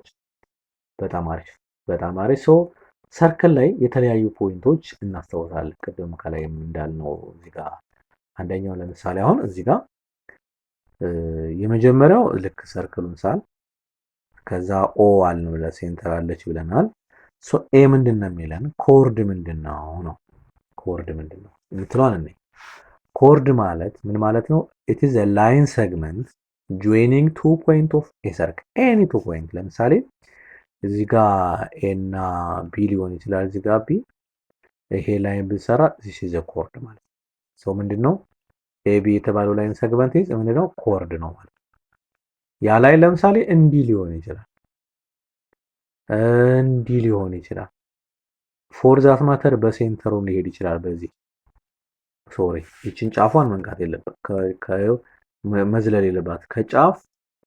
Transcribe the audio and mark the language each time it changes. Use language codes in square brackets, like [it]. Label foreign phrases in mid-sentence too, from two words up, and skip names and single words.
[am] በጣም አሪፍ በጣም አሪፍ። ሰርክል ላይ የተለያዩ ፖይንቶች እናስታውሳለን። ቅድም ከላይ እንዳልነው እዚህ ጋር አንደኛው ለምሳሌ አሁን እዚህ ጋር የመጀመሪያው ልክ ሰርክሉን ሳል ከዛ ኦ አልነው ለሴንተር አለች ብለናል። ኤ ምንድነው የሚለን? ኮርድ ምንድነው ነው። ኮርድ ምንድነው የምትለዋን እኔ ኮርድ ማለት ምን ማለት ነው? [en] it is a line segment joining two point of a circle any two point [am] ለምሳሌ እዚህ ጋር ኤ እና ቢ ሊሆን ይችላል። እዚህ ጋር ቢ ይሄ ላይን ብንሰራ [en] this is a chord [am] ማለት ነው። ምንድነው ኤቢ የተባለው ላይን ሰግመንት ምንድነው? ኮርድ ነው ማለት ነው። ያ ላይ ለምሳሌ እንዲህ ሊሆን ይችላል፣ እንዲህ ሊሆን ይችላል። [en] for that matter [am] በሴንተሩም ሊሄድ ይችላል። በዚህ ሶሪ ይችን ጫፏን መንካት የለበት መዝለል የለባት። ከጫፍ